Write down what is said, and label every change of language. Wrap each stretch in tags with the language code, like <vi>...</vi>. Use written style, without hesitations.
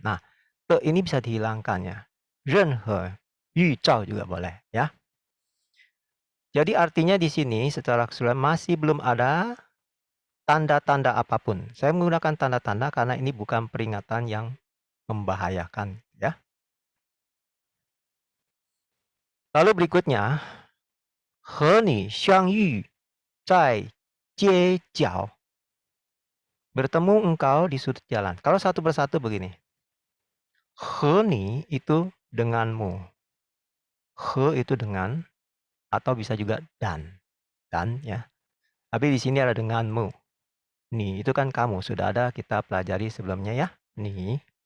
<id>Nah, ini bisa dihilangkan ya.</id> <zh>任何预兆</zh> <id>juga boleh ya. Jadi artinya di sini secara keseluruhan masih belum ada tanda-tanda apapun. Saya menggunakan tanda-tanda karena ini bukan peringatan yang membahayakan ya. Lalu berikutnya,</id> <zh>和你相遇在街角.</zh> <id>Bertemu engkau di sudut jalan. Kalau satu persatu begini.</id> <zh>和你</zh> <id>itu denganmu. 和 itu dengan atau bisa juga dan. Dan ya. Tapi di sini ada denganmu. Ni itu kan kamu, sudah ada kita pelajari sebelumnya ya. Ni.</id>